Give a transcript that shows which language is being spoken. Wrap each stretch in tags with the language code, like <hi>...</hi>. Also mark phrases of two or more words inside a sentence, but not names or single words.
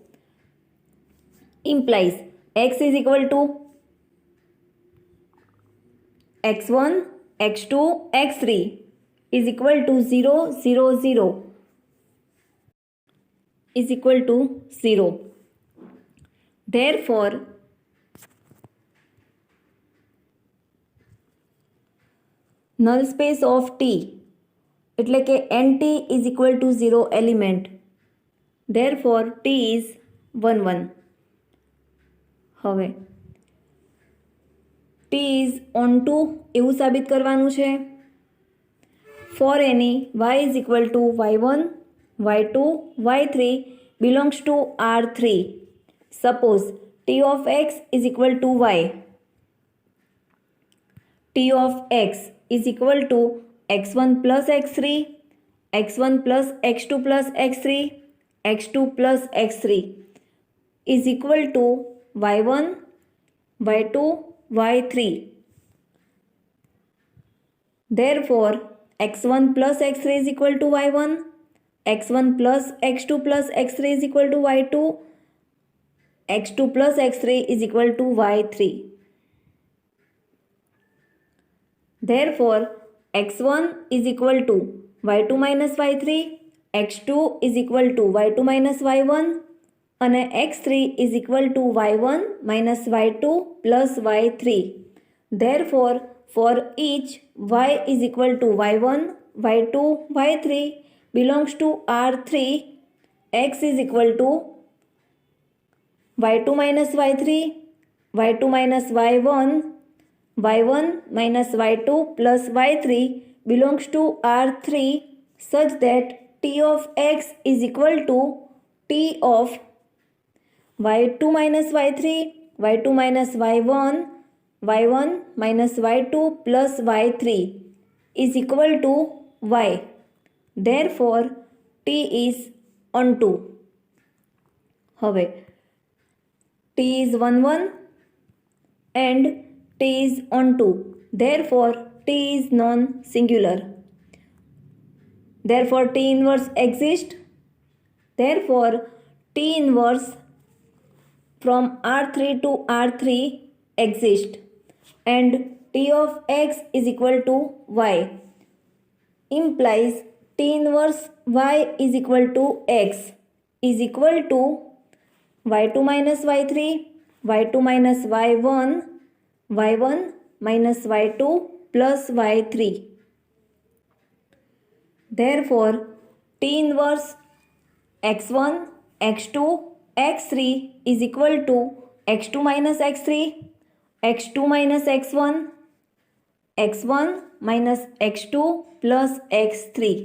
<en>Implies x is equal to x1, x2, x3 is equal to 0, 0, 0 is equal to 0. Therefore, null space of T</en> <gu>એટલે કે</gu> <en>NT is equal to 0 element. Therefore, T is 1 1.</en> <gu>હવે</gu> <en>T is on to</en> <gu>એવું સાબિત કરવાનું છે.</gu> <en>For any y is equal to y1, y2, y3 belongs to R3. Suppose t of x is equal to y. T of x is equal to x1 plus x3, x1 plus x2 plus x3, x2 plus x3 is equal to y1, y2, y3. Therefore, x1 plus x3 is equal to y1, x1 plus x2 plus x3 is equal to y2, x2 plus x3 is equal to y3. Therefore, x1 is equal to y2 minus y3, x2 is equal to y2 minus y1 અને x3 is equal to y1 minus y2 plus y3. Therefore, for each y is equal to y1, y2, y3 belongs to R3, x is equal to y2 minus y3, y2 minus y1, y1 minus y2 plus y3 belongs to R3 such that t of x is equal to t of y2 minus y3, y2 minus y1, y1 minus y2 plus y3 is equal to y. Therefore, t is onto. હવે t is 1 1 and t is onto. Therefore, t is non-singular. Therefore, t inverse exists. Therefore, t inverse from R3 to R3 exists and t of x is equal to y implies t inverse y is equal to x is equal to y2 minus y3, y2 minus y1, y1 minus y2 plus y3. Therefore, t inverse x1, x2, x3 is equal to x2 minus x3, x2 minus x1, x1 minus x2 plus x3.</en>